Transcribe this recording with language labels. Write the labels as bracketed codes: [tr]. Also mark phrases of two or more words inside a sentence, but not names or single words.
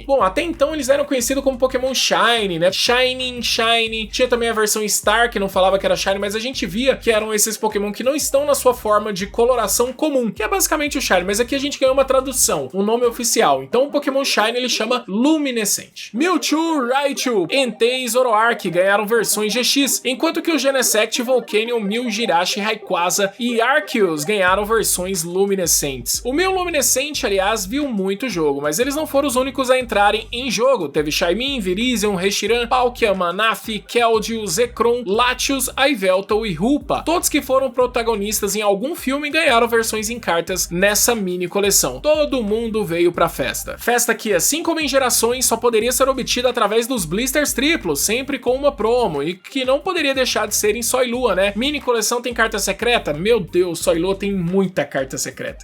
[pt] Bom, até então eles eram conhecidos como Pokémon Shiny, né? Shiny, tinha também a versão Star, que não falava que era Shiny, mas a gente via que eram esses Pokémon que não estão na sua forma de coloração comum, que é basicamente o Shiny, mas aqui a gente ganhou uma tradução, um nome oficial. Então o Pokémon Shiny ele chama Luminescente. Mewtwo, Raichu, Entei e Zoroark ganharam versões GX, enquanto que o Genesect, Volcanion, Mew, Jirachi, Rayquaza e Arceus ganharam versões luminescentes. O Mew luminescente, aliás, viu muito jogo, mas eles não foram os únicos a entrarem em jogo. Teve Shaymin, Virizion, Reshiram, Palkia, Manaphy, Keldeo, Zekrom, Latios, Yveltal e Hoopa, todos que foram protagonistas em algum filme ganharam versões em cartas nessa mini coleção. Todo mundo veio pra festa. Festa que, assim como em gerações, só poderia ser obtida através dos blisters triplos, sempre com uma promo, e que não poderia deixar de ser em Sol e Lua, né? Mini coleção tem carta secreta? Meu Deus, Sol e Lua tem muita carta secreta.